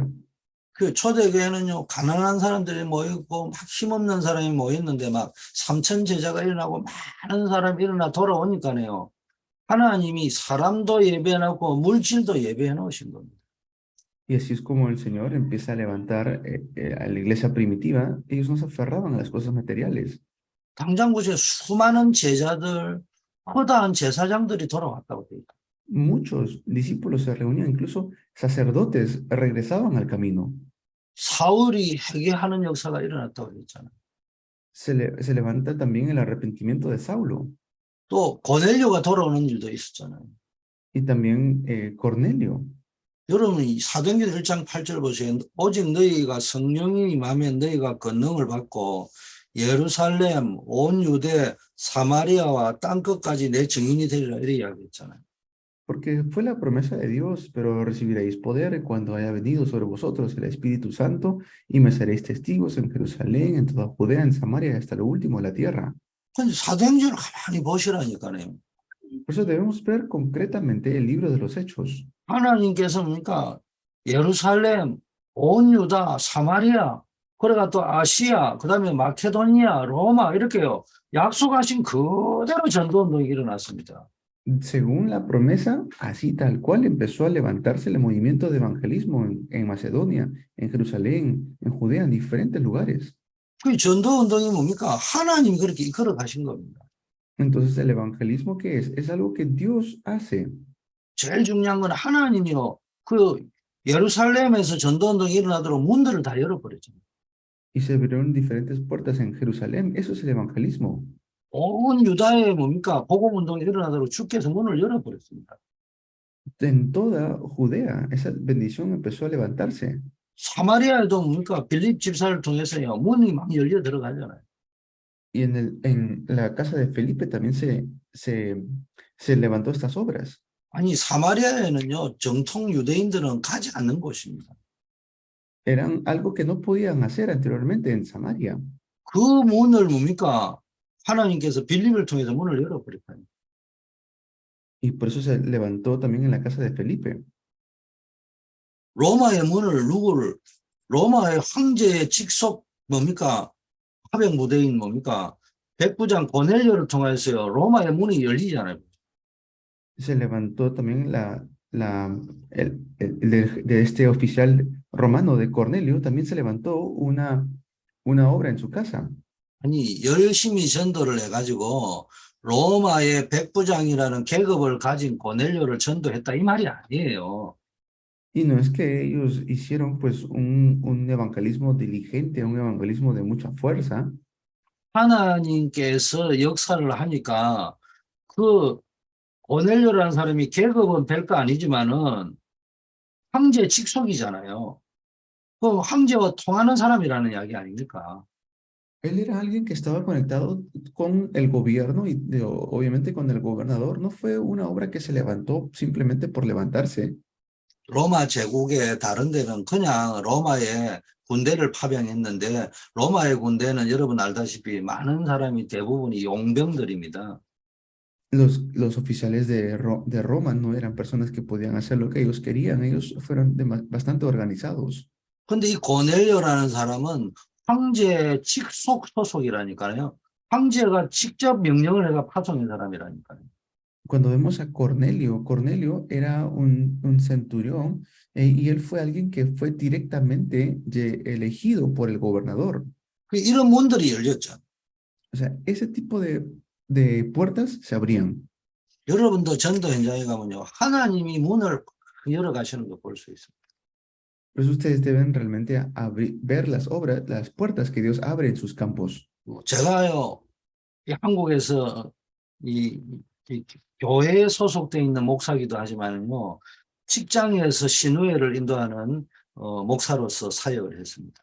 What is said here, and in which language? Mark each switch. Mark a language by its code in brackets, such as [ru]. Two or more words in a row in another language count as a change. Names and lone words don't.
[ko] 그 초대교회는요, 가난한 사람들이 모이고 막 힘없는 사람이 모였는데 막 3천 제자가 일어나고 많은 사람이 일어나 돌아오니까요. 하나님이 사람도 예배해놓고 물질도 예배해 놓으신 겁니다. [es] Y así es como el Señor empieza a levantar a la iglesia primitiva. Ellos no se aferraban a las cosas materiales. [ko] 당장 보세요. 수많은 제자들, 허다한 제사장들이 돌아왔다고 돼요. [es] Muchos discípulos se reunían, incluso sacerdotes regresaban al camino. [ko] 사울이 회개하는 역사가 일어났다고 했잖아요. [es] Se levanta también el arrepentimiento de Saulo [ko] 또 고넬료가 돌아오는 일도 있었잖아요. [es] y también Cornelio. [ko] 여러분 이 사도행전 1장 8절 보세요. 오직 너희가 성령이 임하면 너희가 권능을 받고 예루살렘, 온 유대, 사마리아와 땅끝까지 내 증인이 되리라 이렇게 이야기했잖아요. [es] Porque fue la promesa de Dios, pero recibiréis poder cuando haya venido sobre vosotros el Espíritu Santo y me seréis testigos en Jerusalén, en toda Judea, en Samaria, hasta lo último de la tierra. [ko] 근데 사도행전을 가만히 보시라니까요. [es] Por eso debemos ver concretamente el libro de los Hechos. [ko] 하나님께서 그러니까 예루살렘, 온 유다, 사마리아, 그래가 또 아시아, 그다음에 마케도니아, 로마 이렇게요. 약속하신 그대로 전도운동이 일어났습니다. [es] Según la promesa, así tal cual empezó a levantarse el movimiento de evangelismo en Macedonia, en Jerusalén, en Judea, en diferentes lugares. [ko] 그 전도운동이 뭡니까? 하나님이 그렇게 이끌어 가신 겁니다. [es] Entonces, ¿el evangelismo qué es? Es algo que Dios hace. [ko] 제일 중요한 건 하나님이요. 그 예루살렘에서 전도운동이 일어나도록 문들을 다 열어버렸죠. [es] Y se abrieron diferentes puertas en Jerusalén. Eso es el evangelismo. [ko] 온 유다에 뭡니까? 복음운동이 일어나도록 주께서 문을 열어버렸습니다. [es] En toda Judea, esa bendición empezó a levantarse. [ko] 사마리아에도 뭡니까? 빌립 집사를 통해서요, 문이 막 열려 들어가잖아요. [es] Y en la casa de Felipe también se levantó estas obras. [ko] 아니, 사마리아에는요, 정통 유대인들은 가지 않는 곳입니다. [es] Eran algo que no podían hacer anteriormente en Samaria. [ko] 그 문을 뭡니까? 하나님께서 빌립을 통해서 문을 열어버렸다니. [es] Y por eso se levantó también en la casa de Felipe. [ko] 로마의 문을 로마의 황제의 직속 뭡니까? 하백 무대인 뭡니까? 백부장 고넬료를 통해서요, 로마의 문이 열리잖아요. [es] Se levantó también de este oficial romano de Cornelio, también se levantó una obra en su casa. [ko] 아니, 열심히 전도를 해가지고 로마의 백부장이라는 계급을 가진 고넬료를 전도했다 이 말이 아니에요. [es] Y no es que ellos hicieron pues un evangelismo diligente, un evangelismo de mucha fuerza, [ko] 하나님께서 역사를 하니까 그 고넬료라는 사람이 계급은 별거 아니지만은 황제 직속이잖아요. 그 황제와 통하는 사람이라는 이야기 아닙니까? [es] él era alguien que estaba conectado con el gobierno y obviamente con el gobernador. No fue una obra que se levantó simplemente por levantarse. [ko] 로마 제국의 다른 데는 그냥 로마의 군대를 파병했는데 로마의 군대는 여러분 알다시피 많은 사람이 대부분이 용병들입니다. [es] Los oficiales de Roma no eran personas que podían hacer lo que ellos querían. Ellos fueron bastante organizados. [ko] 근데 이 고넬료라는 사람은 황제 직속 소속이라니까요. 황제가 직접 명령을 해가 파송한 사람이라니까요. [es] Cuando vemos a Cornelio, Cornelio era un centurión y él fue alguien que fue directamente elegido por el gobernador. [ko] 이런 문들이 열렸죠. [es] O sea, ese tipo de puertas se abrían. [ko] 여러분도 전도 현장에 가면요, 하나님이 문을 열어가시는 거 볼 수 있습니다. [es] Por eso ustedes deben realmente ver las obras, las puertas que Dios abre en sus campos. [ko] 제가요, 이 한국에서 이 교회에 소속되어 있는 목사기도 하지만요, 직장에서 신우회를 인도하는 목사로서 사역을 했습니다.